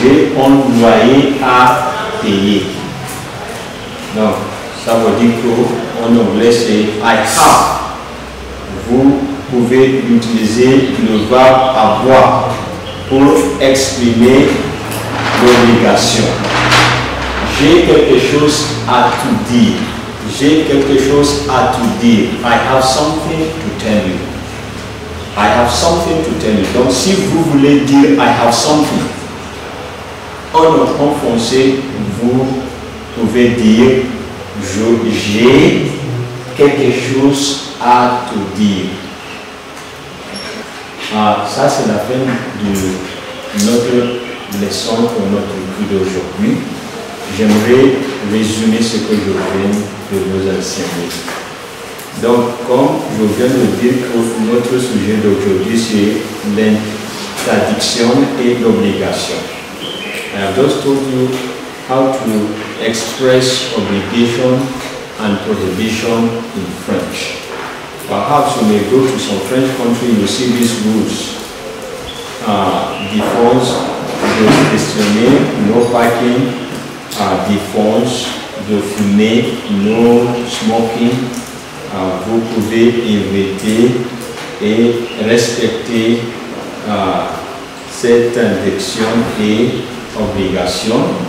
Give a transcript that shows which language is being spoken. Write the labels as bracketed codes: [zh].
[fr] J'ai un loyer à payer. Donc, ça veut dire qu'en anglais, c'est [en] I have. [fr] Vous pouvez utiliser le verbe avoir pour exprimer l'obligation. J'ai quelque chose à te dire. J'ai quelque chose à te dire. [en] I have something to tell you. I have something to tell you. [fr] Donc, si vous voulez dire [en] I have something, [fr] en français, vous pouvez dire j'ai quelque chose à te dire. Ça, c'est la fin de notre leçon pour notre cours d'aujourd'hui. J'aimerais résumer ce que je viens de vous enseigner. Donc, comme je viens de dire que notre sujet d'aujourd'hui, c'est l'interdiction et l'obligation. [en] I have just told you how to express obligation and prohibition in French. Perhaps you may go to some French country, you see these rules. [fr] Défense de stationner, [en] no parking, [fr] défense de fumer, [en] no smoking. [fr] Vous pouvez éviter et respecter cette interdiction et obligation.